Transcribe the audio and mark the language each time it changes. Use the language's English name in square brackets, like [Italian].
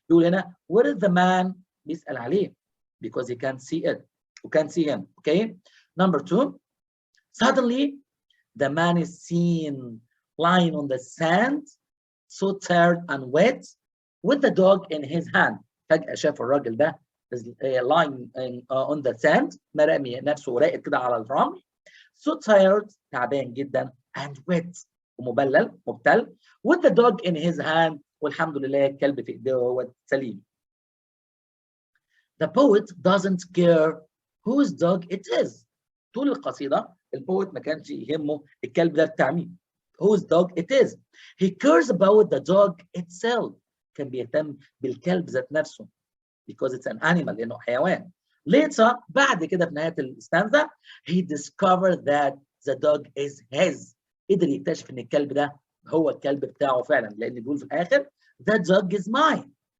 [Arabic] بيقول هنا [English] where is the man؟ [Arabic] بيسأل عليه [English] because he can't see it. You can't see him. Okay. Number 2. Suddenly the man is seen lying on the sand, so tired and wet, with the dog in his hand. [Arabic] فجأة شاف الراجل ده [English] lying on the sand، [Arabic] مرمي نفسه راقد كده على الرمل. [English] So tired [Arabic] تعبان جدا [English] and wet [Arabic] ومبلل مبتل [English] with the dog in his hand [Arabic] والحمد لله الكلب في ايديه وهو سليم. [English] The poet doesn't care whose dog it is. [Arabic] طول القصيدة البوت ما كانش يهمه الكلب ده بتاع مين. [English] Whose dog it is. He cares about the dog itself. [Arabic] كان بيهتم بالكلب ذات نفسه [English] because it's an animal [Arabic] لأنه حيوان. [English] Later [Arabic] بعد كده في نهاية الستانزا [English] he discovered that the dog is his. [Arabic] قدر يكتشف ان الكلب ده هو الكلب بتاعه فعلا لان بيقول في الاخر [English] the dog is mine.